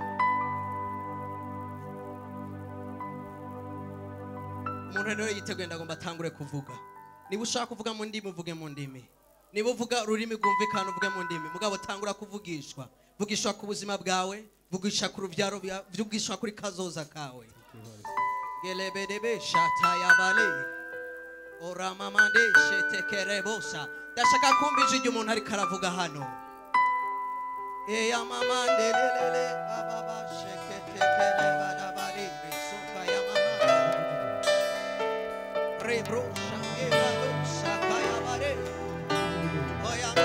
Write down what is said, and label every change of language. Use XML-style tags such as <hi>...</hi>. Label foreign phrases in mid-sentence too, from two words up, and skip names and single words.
<rn>Umuntu rero yiteguye ndagomba atangure kuvuga. Niba ushaka kuvuga mu ndimi uvuge mu ndimi. Niba uvuga ururimi rwumvikana uvuge mu ndimi. Mugabo tangura kuvugishwa. Vugishwa ku buzima bwawe, vugisha ku rubyaro byawe, vugishwa kuri kazoza kawe. Gelebedebe shataya bale. Ora mamande shetekerebosa. Ndashaka kumvije igihe umuntu ari karavuga hano. Eya mamande lelele ababa sheketekele badabari risuka ya mama. Rebro shangela lo shakaya bare.</rn>